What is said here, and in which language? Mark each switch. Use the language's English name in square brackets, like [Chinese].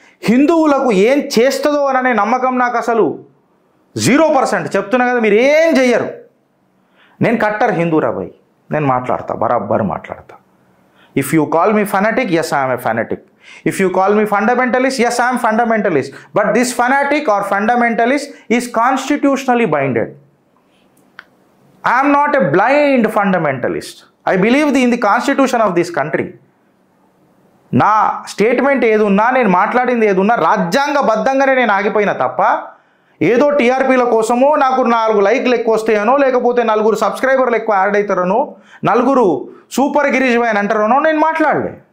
[Telugu] హిందువులకు ఏం చేస్తుందో అనే నమ్మకం నాకు అసలు 0%. చెప్తున్నా కదా, మీరు ఏం చెయ్యరు. నేను కట్టర్ హిందూరా భయ్, నేను మాట్లాడతా, బరాబర్ మాట్లాడతా. [English] If you call me fanatic, yes I am a fanatic. If you call me fundamentalist, yes, I am fundamentalist. But this fanatic or fundamentalist is constitutionally binded. I am not a blind fundamentalist. I believe in the constitution of this country. [Telugu] నా statement ఏదున్నా, నేను మాట్లాడింది ఏదున్నా రాజ్యాంగబద్ధంగానే నేను ఆగిపోయినా తప్ప ఏదో టీఆర్పీల కోసమో, నాకు 4 లైక్లు ఎక్కువ వస్తాయనో, లేకపోతే 4 సబ్స్క్రైబర్లు ఎక్కువ యాడ్ అవుతారనో, 4 సూపర్ గిరీష్ భాయ్ అని అంటారనో నేను మాట్లాడలే.